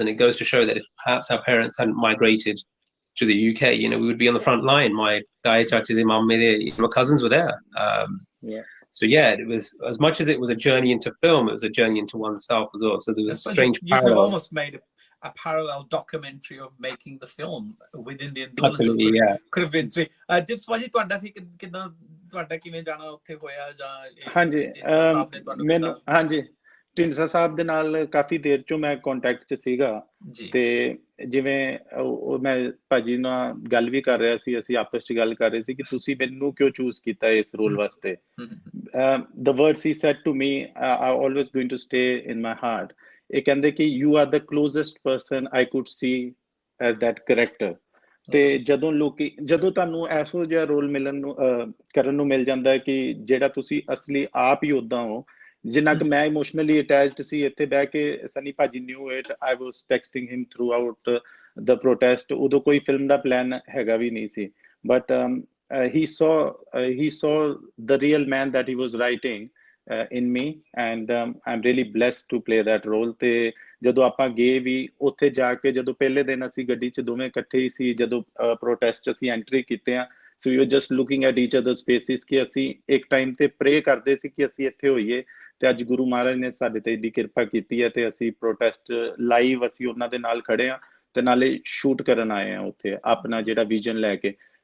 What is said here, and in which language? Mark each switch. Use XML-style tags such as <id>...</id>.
<en>And it goes to show that if perhaps our parents hadn't migrated to the UK, we would be on the front line. My cousins were there. So it was, as much as it was a journey into film, it was a journey into oneself as well. So there was a strange parallel. You could have almost made a parallel documentary of making the film within the Absolutely, could have been three.</en> <pa>Dips ਭਾਜੀ ਤੁਹਾਡਾ ਫਿਰ ਕਿਦਾਂ ਤੁਹਾਡਾ ਕਿਵੇਂ ਜਾਣਾ ਉੱਥੇ ਹੋਇਆ ਜਾਂ ਹਾਂਜੀ ਢੀਂਡਸਾ ਸਾਹਿਬ ਦੇ ਨਾਲ ਕਾਫੀ ਦੇਰ ਚੋਂ ਮੈਂ ਕੰਟੈਕਟ 'ਚ ਸੀਗਾ ਤੇ ਜਿਵੇਂ ਮੈਂ ਭਾਜੀ ਨਾਲ ਗੱਲ ਵੀ ਕਰ ਰਿਹਾ ਸੀ, ਅਸੀਂ ਆਪਸ 'ਚ ਗੱਲ ਕਰ ਰਹੇ ਸੀ ਕਿ ਤੁਸੀਂ ਮੈਨੂੰ ਕਿਉਂ ਚੂਜ਼ ਕੀਤਾ ਇਸ ਰੋਲ ਵਾਸਤੇ।</pa> <en>the words he said to me are always going to stay in my heart.</en> <pa>ਇਹ ਕਹਿੰਦੇ ਕਿ</pa> <en>you are the closest person I could see as that character.</en> <pa>ਤੇ ਜਦੋਂ ਤੁਹਾਨੂੰ ਐਸੋ ਜਿਹਾ ਰੋਲ ਕਰਨ ਨੂੰ ਮਿਲ ਜਾਂਦਾ ਕਿ ਜਿਹੜਾ ਤੁਸੀਂ ਅਸਲੀ ਆਪ ਹੀ ਉਦਾਂ ਹੋ, ਜਿੰਨਾ ਕਿ ਮੈਂ ਇਮੋਸ਼ਨਲੀ ਅਟੈਚਡ ਸੀ। ਇੱਥੇ ਬਹਿ ਕੇ</pa> <en>ਸਨੀ ਭਾਜੀ knew it, I was texting him throughout the protest.</en> <pa>ਉਦੋਂ ਕੋਈ ਫਿਲਮ ਦਾ ਪਲਾਨ ਹੈਗਾ ਵੀ ਨਹੀਂ ਸੀ, but</pa> <en>he saw the real man that he was writing in me, and I'm really blessed to play that role.</en> <pa>ਤੇ ਜਦੋਂ ਆਪਾਂ ਗਏ ਵੀ ਉੱਥੇ ਜਾ ਕੇ, ਜਦੋਂ ਪਹਿਲੇ ਦਿਨ ਅਸੀਂ ਗੱਡੀ 'ਚ ਦੋਵੇਂ ਇਕੱਠੇ ਹੀ ਸੀ, ਜਦੋਂ ਪ੍ਰੋਟੈਸਟ 'ਚ ਅਸੀਂ ਐਂਟਰੀ ਕੀਤੇ ਆ,</pa> <en>so we were just looking at each other's faces</en> <pa>ਕਿ ਅਸੀਂ ਇੱਕ ਟਾਈਮ ਤੇ ਪ੍ਰੇ ਕਰਦੇ ਸੀ ਕਿ ਅਸੀਂ ਇੱਥੇ ਹੋਈਏ। ਤੇ ਅੱਜ ਗੁਰੂ ਮਹਾਰਾਜ ਨੇ ਸਾਡੇ ਤੇ ਇੰਨੀ ਕਿਰਪਾ ਕੀਤੀ ਹੈ ਤੇ ਅਸੀਂ ਪ੍ਰੋਟੈਸਟ ਲਾਈਵ ਅਸੀਂ ਉਹਨਾਂ ਦੇ ਨਾਲ ਖੜੇ ਆ ਤੇ ਨਾਲੇ ਸ਼ੂਟ ਕਰਨ ਆਏ ਆ ਉੱਥੇ ਆਪਣਾ ਜਿਹੜਾ ਵਿਜ਼ਨ ਲੈ ਕੇ।</pa>